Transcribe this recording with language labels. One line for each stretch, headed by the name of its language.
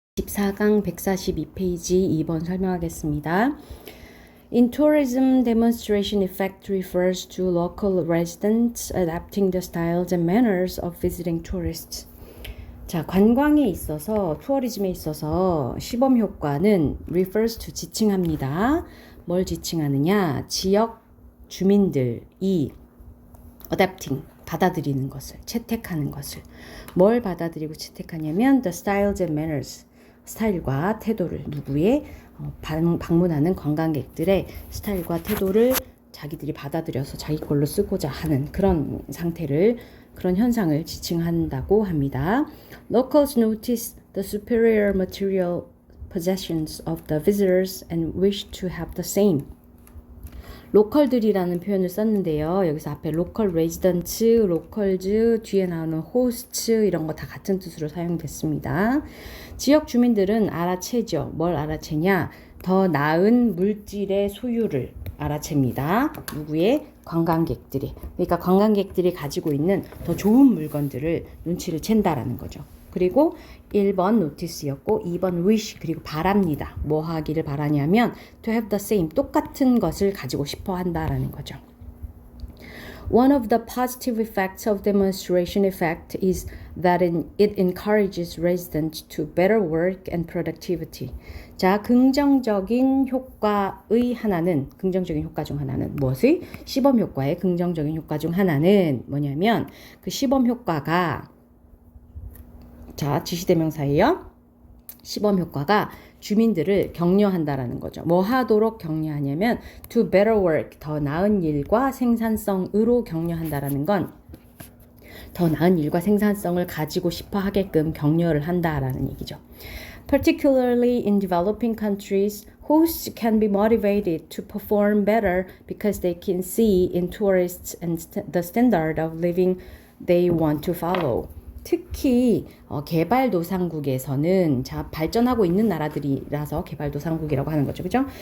Korean: 14강 142페이지 2번 설명하겠습니다.
English: In tourism, demonstration effect refers to local residents adapting the styles and manners of visiting tourists.
Korean: 자, 관광에 있어서, 투어리즘에 있어서 시범 효과는
English: refers to
Korean: 지칭합니다. 뭘 지칭하느냐? 지역 주민들이
English: adapting,
Korean: 받아들이는 것을, 채택하는 것을. 뭘 받아들이고 채택하냐면
English: the styles and manners,
Korean: 스타일과 태도를, 누구의 방문하는 관광객들의 스타일과 태도를 자기들이 받아들여서 자기 걸로 쓰고자 하는 그런 상태를, 그런 현상을 지칭한다고 합니다.
English: Locals notice the superior material possessions of the visitors and wish to have the same.
Korean: 로컬들이라는 표현을 썼는데요. 여기서 앞에 로컬 레지던츠, 로컬즈, 뒤에 나오는 호스트 이런 거 다 같은 뜻으로 사용됐습니다. 지역 주민들은 알아채죠. 뭘 알아채냐? 더 나은 물질의 소유를 알아챕니다. 누구의? 관광객들이. 그러니까 관광객들이 가지고 있는 더 좋은 물건들을 눈치를 챈다라는 거죠. 그리고 1번 노티스였고 2번 wish, 그리고 바랍니다. 뭐 하기를 바라냐면
English: to have the same,
Korean: 똑같은 것을 가지고 싶어 한다라는 거죠.
English: One of the positive effects of demonstration effect is that it encourages residents to better work and productivity.
Korean: 자, 긍정적인 효과의 하나는, 긍정적인 효과 중 하나는 무엇의? 시범 효과의 긍정적인 효과 중 하나는 뭐냐면 그 시범 효과가, 자, 지시대명사예요. 시범 효과가 주민들을 격려한다라는 거죠. 뭐 하도록 격려하냐면
English: to better work,
Korean: 더 나은 일과 생산성으로 격려한다라는 건 더 나은 일과 생산성을 가지고 싶어 하게끔 격려를 한다라는 얘기죠.
English: Particularly in developing countries, hosts can be motivated to perform better because they can see in tourists and the standard of living they want to follow.
Korean: 특히 개발도상국에서는, 자, 발전하고 있는 나라들이라서 개발도상국이라고 하는 거죠. 그죠?